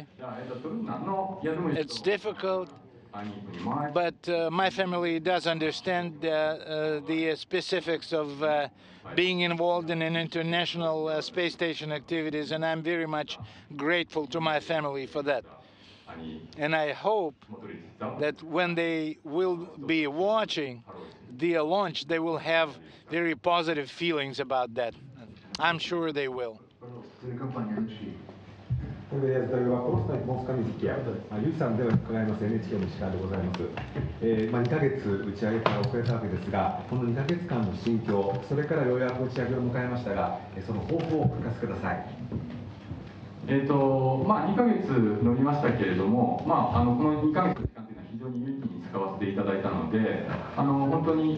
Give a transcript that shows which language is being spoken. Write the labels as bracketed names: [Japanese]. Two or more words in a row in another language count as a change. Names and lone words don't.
[English] It's difficult, but my family does understand the specifics of being involved in an international space station activities, and I'm very much grateful to my family for that. And I hope that when they will be watching the launch, they will have very positive feelings about that. I'm sure they will. [Russian] Задаю вопрос на японском языке. [Japanese] Юрий さんでは伺います NHK の石川でございます。2ヶ月打ち上げから遅れたわけですが、この2ヶ月間の心境、それからようやく打ち上げを迎えましたが、その抱負をお聞かせください。 2ヶ月伸びましたけれども、この2ヶ月の期間というのは非常に有意義に使わせていただいたので、本当に